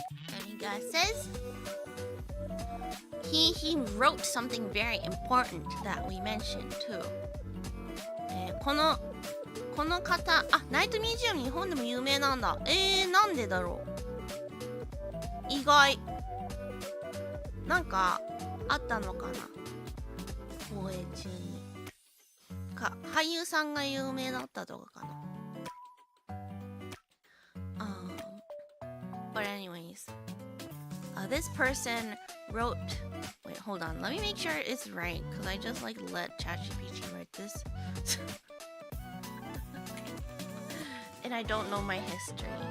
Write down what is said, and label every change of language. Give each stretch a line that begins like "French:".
English: And guy says he wrote something very important that we mentioned too.
Japanese: この方、ナイトミュージアム日本でも有名なんだ。なんでだろう。意外。なんかあったのかな。放映中に。俳優さんが有名だったとかかな。
English: But anyways, this person wrote. Wait, hold on. Let me make sure it's right, because I just let ChatGPT write this. And I don't know my history.